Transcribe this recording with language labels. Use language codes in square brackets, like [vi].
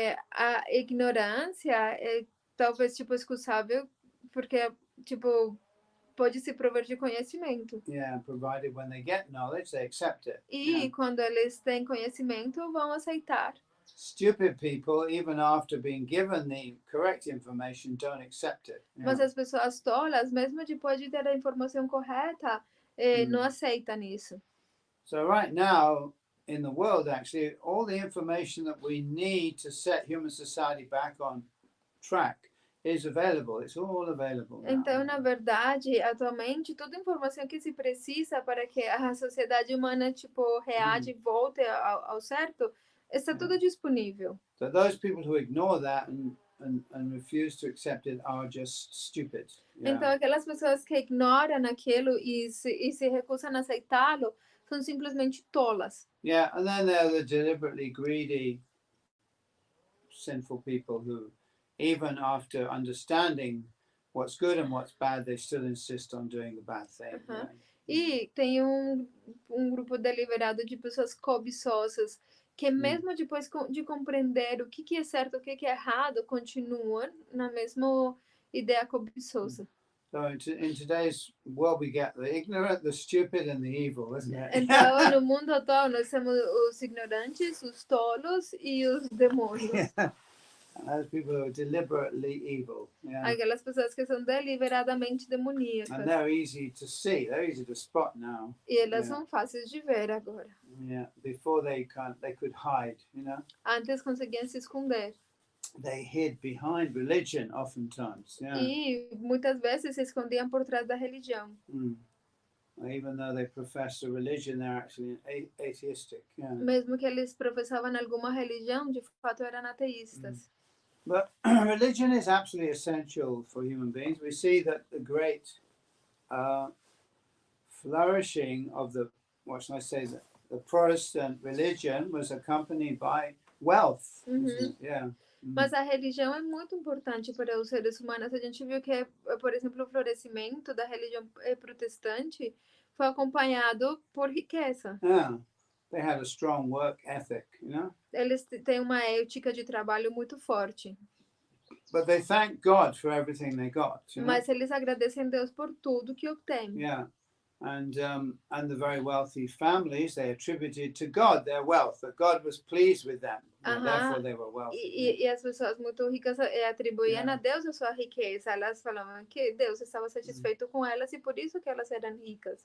[pt] A ignorância é talvez excusável porque pode se prover de conhecimento. [en] Provided when they get knowledge they accept it. [pt] E quando eles têm conhecimento vão aceitar. [en] Stupid people, even after being given the correct information, don't accept it. [pt] Mas as pessoas tolas, mesmo depois de ter a informação correta, não aceitam isso. [en] So right now in the world, actually, all the information that we need to set human society back on track is available. It's all available now. [pt] Então, na verdade, atualmente, toda a informação que se precisa para que a sociedade humana, reage e volte ao certo, está tudo disponível. [en] So those people who ignore that and refuse to accept it are just stupid. [pt] Então, aquelas pessoas que ignoram aquilo e se recusam a aceitá-lo são simplesmente tolas. [en] Yeah, and then there are the deliberately greedy, sinful people who, even after understanding what's good and what's bad, they still insist on doing the bad thing. [pt] E tem um grupo deliberado de pessoas cobiçosas que mesmo depois de compreender o que é certo, o que é errado, continuam na mesma ideia cobiçosa. [en] So in today's world we get the ignorant, the stupid and the evil, isn't it? [pt] Então, no mundo atual, nós temos os ignorantes, os tolos e os demônios. [en] Yeah. And those people who are deliberately evil. Yeah. [pt] Aquelas pessoas que são deliberadamente demoníacas. [en] And they're easy to see. They're easy to spot now. [pt] E elas são fáceis de ver agora. [en] Yeah. Before they could hide, [pt] Antes conseguiam se esconder. [en] They hid behind religion oftentimes. Yeah. [pt] E muitas vezes se escondiam por trás da religião. [en] Even though they profess a religion, they're actually atheistic. Yeah. [pt] Mesmo que eles professavam alguma religião, de fato eram ateístas. [en] But religion is absolutely essential for human beings. We see that the great flourishing of the Protestant religion was accompanied by wealth. Yeah. [pt] Mas a religião é muito importante para os seres humanos. A gente viu que, por exemplo, o florescimento da religião protestante foi acompanhado por riqueza. [en] Yeah. They had a strong work ethic, [pt] Eles têm uma ética de trabalho muito forte. [en] But they thank God for everything they got. [pt] Mas eles agradecem a Deus por tudo que obtêm. [en] Yeah. And the very wealthy families, they attributed to God their wealth, that God was pleased with them. Therefore they were wealthy. [pt] E as pessoas muito ricas atribuíam a Deus a sua riqueza. Elas falavam que Deus estava satisfeito com elas e por isso que elas eram ricas.